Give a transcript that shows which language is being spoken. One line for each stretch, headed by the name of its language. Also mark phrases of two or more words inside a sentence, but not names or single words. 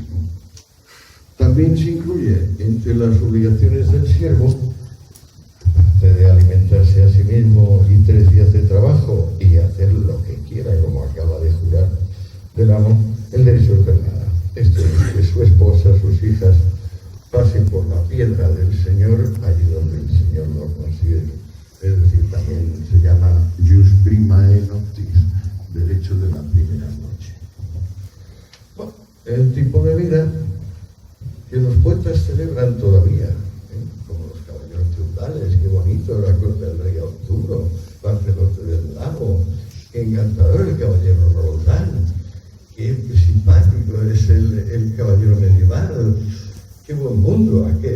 Spanish: También se incluye entre las obligaciones del siervo de alimentarse a sí mismo y 3 días de trabajo y hacer lo que quiera, como acaba de jurar del amo, el derecho de nada. Esto es que su esposa, sus hijas, pasen por la piedra del Señor, allí donde el Señor lo considere. Es decir, también se llama
Latin: jus primae noctis,
Spanish: derecho de la primera noche. Bueno, el tipo de vida que los poetas celebran todavía, como los caballeros feudales, qué bonito la corte del rey Arturo, Lanzarote del Lago, qué encantador el caballero Roldán, qué simpático es el caballero medieval, qué buen mundo aquel.